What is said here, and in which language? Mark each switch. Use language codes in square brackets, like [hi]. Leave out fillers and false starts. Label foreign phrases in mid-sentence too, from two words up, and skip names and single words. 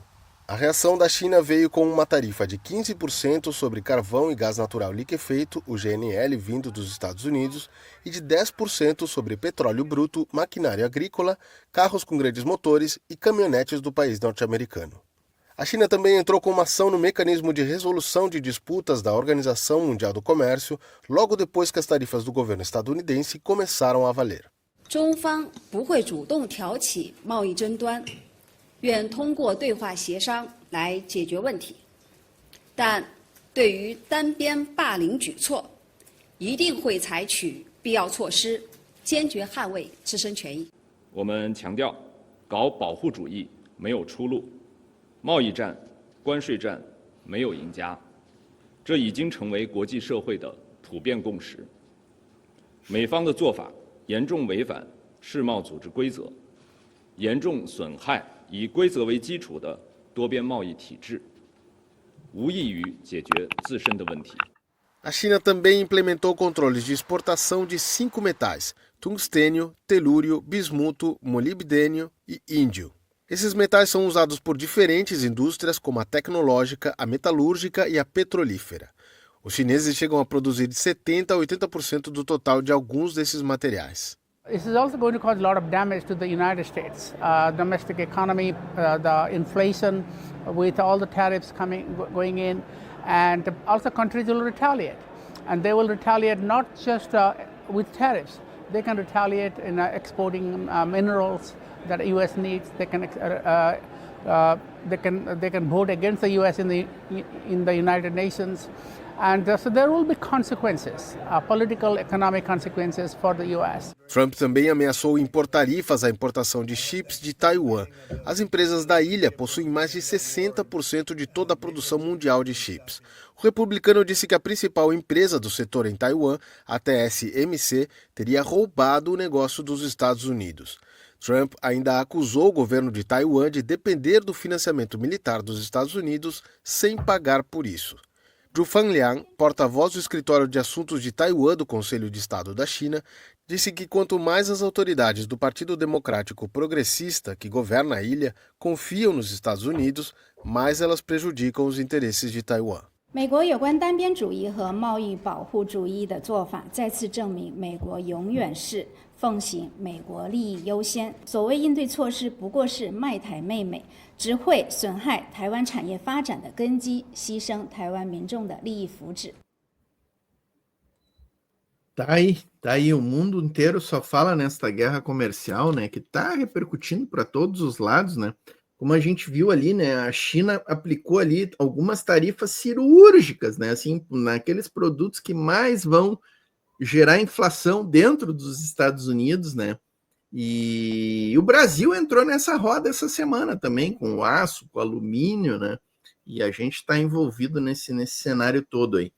[pt] A reação da China veio com uma tarifa de 15% sobre carvão e gás natural liquefeito, o GNL, vindo dos Estados Unidos, e de 10% sobre petróleo bruto, maquinária agrícola, carros com grandes motores e caminhonetes do país norte-americano. A China também entrou com uma ação no mecanismo de resolução de disputas da Organização Mundial do Comércio, logo depois que as tarifas do governo estadunidense começaram a valer. [zh] 中方不会主动挑起贸易争端，愿通过对话协商来解决问题。但对于单边霸凌举措，一定会采取必要措施，坚决捍卫自身权益。我们强调，搞保护主义没有出路。贸易战、关税战没有赢家，这已经成为国际社会的普遍共识。美方的做法严重违反世贸组织规则，严重损害以规则为基础的多边贸易体制，无异于解决自身的问题。 [pt] A China também implementou controles de exportação de 5 metais: tungstênio, telúrio, bismuto, molibdênio e índio. Esses metais são usados por diferentes indústrias, como a tecnológica, a metalúrgica e a petrolífera. Os chineses chegam a produzir de 70% a 80% do total de alguns desses materiais. [en] This is also going to cause a lot of damage to the United States domestic economy, the inflation with all the tariffs going in, and also countries will retaliate. And they will retaliate not just with tariffs. They can retaliate in exporting minerals that the U.S. needs. They can vote against the U.S. in the United Nations, and so there will be consequences, political, economic consequences for the U.S. [pt] Trump também ameaçou impor tarifas à importação de chips de Taiwan. As empresas da ilha possuem mais de 60% de toda a produção mundial de chips. O republicano disse que a principal empresa do setor em Taiwan, a TSMC, teria roubado o negócio dos Estados Unidos. Trump ainda acusou o governo de Taiwan de depender do financiamento militar dos Estados Unidos sem pagar por isso. Zhu Fanliang, porta-voz do Escritório de Assuntos de Taiwan do Conselho de Estado da China, disse que quanto mais as autoridades do Partido Democrático Progressista, que governa a ilha, confiam nos Estados Unidos, mais elas prejudicam os interesses de Taiwan. [zh] 美国有关单边主义和贸易保护主义的做法，再次证明美国永远是奉行美国利益优先。所谓应对措施，不过是卖台媚美，只会损害台湾产业发展的根基，牺牲台湾民众的利益福祉。 [pt] Tá aí, o mundo inteiro só fala nesta guerra comercial, né, que tá repercutindo para todos os lados, né? Como a gente viu ali, né, a China aplicou ali algumas tarifas cirúrgicas, né, assim, naqueles produtos que mais vão gerar inflação dentro dos Estados Unidos, né, e o Brasil entrou nessa roda essa semana também, com o aço, com o alumínio, né, e a gente está envolvido nesse cenário todo aí.